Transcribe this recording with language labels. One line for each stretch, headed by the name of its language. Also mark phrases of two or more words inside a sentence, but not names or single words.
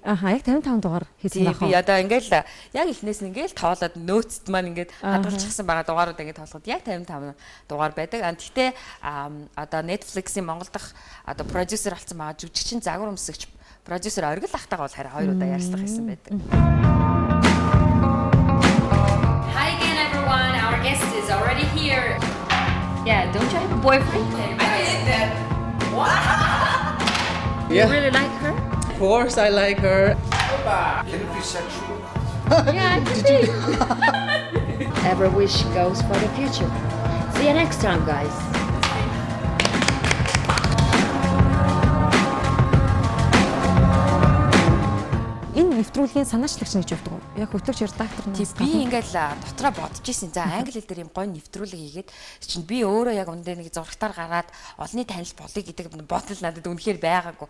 Mongolian: Яг 55 дугаар хийсэн байх. Би одоо ингээл яг эхнээс нь ингээл тоолоод нөөцт маань ингээд хадгалчихсан байгаа дугаарууд ингээд тоолоход яг 55 дугаар байдаг. Гэхдээ одоо Netflix-ийн Монгол дахь одоо продюсер болсон байгаа жүжигчин загвар өмсөгч продюсер Оргил ахтайгаа бол харин 2 удаа ярьцлах хийсэн байдаг.
English: Hi again, everyone. Our guest is already here. Yeah, don't you have a boyfriend? I did that. Wow! Yeah. You really like her? Of course, I like her. Can it be sexual? Yeah, it could be. Every wish goes for the future. See you next time, guys.
Mongolian: Энэ нэвтрүүлгийн санаачлагч гэж явдаг уу? Яг хөтлөгч редактор нь. Би ингээл дотроо бодож исэн. За англи хэл дээр юм гоё нэвтрүүлэг хийгээд чинь би өөрөө яг үндэ нэг зурагтаар гараад олонний танил болъё гэдэг бодол надад үнэхээр байгаагүй.